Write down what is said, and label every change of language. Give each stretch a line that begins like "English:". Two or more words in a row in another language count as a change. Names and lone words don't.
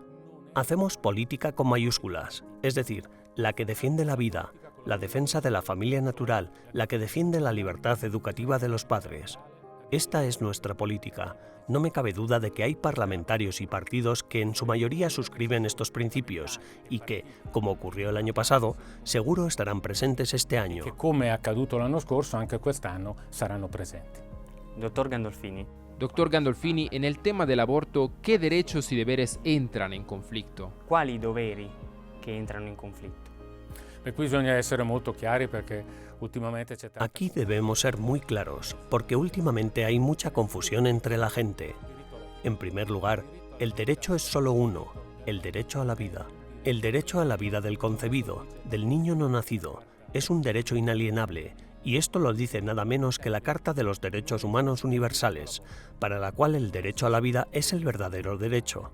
Spanish: Hacemos política con mayúsculas, es decir, la que defiende la vida, la defensa de la familia natural, la que defiende la libertad educativa de los padres. Esta es nuestra política. No me cabe duda de que hay parlamentarios y partidos que en su mayoría suscriben estos principios y que, como ocurrió el año pasado, seguro estarán presentes este año.
Italian: Que come è accaduto l'anno scorso, anche quest'anno saranno presenti.
Spanish: Doctor Gandolfini. Doctor Gandolfini, en el tema del aborto, ¿qué derechos y deberes entran en conflicto?
Italian: Quali doveri che entrano in conflitto? Qui bisogna essere molto chiari perché ultimamente c'è tanta...
Spanish: Aquí debemos ser muy claros, porque últimamente hay mucha confusión entre la gente. En primer lugar, el derecho es solo uno, el derecho a la vida. El derecho a la vida del concebido, del niño no nacido, es un derecho inalienable, y esto lo dice nada menos que la Carta de los Derechos Humanos Universales, para la cual el derecho a la vida es el verdadero derecho.